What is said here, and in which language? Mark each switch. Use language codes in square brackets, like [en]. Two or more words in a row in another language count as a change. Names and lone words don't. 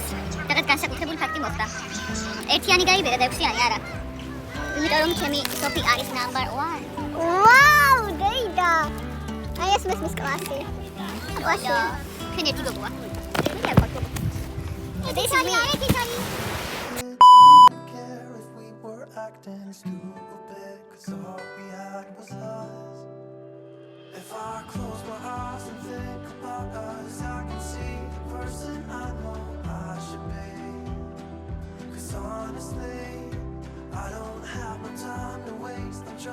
[ka] რაღაც განსაკუთრებული ფაქტი მოხდა. ერთიანი გაიბერა და 6-იანი არა. იმიტომ რომ ჩემი სოფი არის number 1. ვაუ, დეიდა. აი ეს მის კლასი. კლასი. ქენ ერთი გოგოა. ეს არის [en] Care if we were acting stupid, 'cause all we had was us. If I close my eyes and think about us, I can see the person I know I should be. 'Cause honestly, I don't have no time to waste.